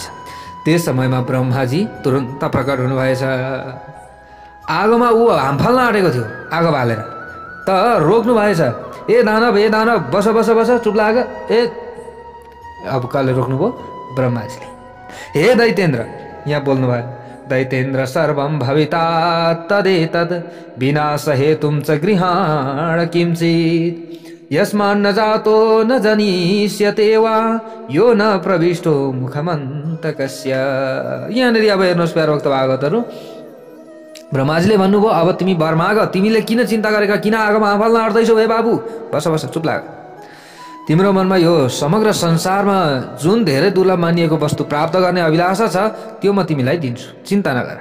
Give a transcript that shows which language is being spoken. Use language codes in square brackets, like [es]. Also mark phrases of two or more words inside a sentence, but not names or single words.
[ne] त्यस समयमा ब्रह्माजी तुरन्त प्रकट हुनुभएछ। आगोमा ऊ हाम फाल्न आँटेको थियो आगो बालेर, त रोक्नु भएछ। ए दानव बस बस बस, चुप लाग। अब कसले रोक्नुभयो? ब्रह्माजीले। हे दैतेन्द्र, यहाँ बोल्नुभयो, [sa] दैतेन्द्र सर्वं भविता तदेतद् विनाश हेतुं च गृहाण किंचित् यस्मान् न जातो न जनिष्यते वा यो न प्रविष्टो मुखमन्तकस्य। [ne] यहाँनिर अब हेर्नुहोस् प्यारो भक्त भागवतहरू, ब्रह्माजीले भन्नुभयो अब तिमी वर माग, तिमीले किन चिन्ता गरेका, किन आगोमा आफल्न अट्दैछौ हे बाबु, बस बस चुप लाग। तिम्रो मनमा यो समग्र संसारमा जुन धेरै दुर्लभ मानिएको वस्तु प्राप्त गर्ने अभिलाषा छ त्यो म तिमीलाई दिन्छु, चिन्ता नगर।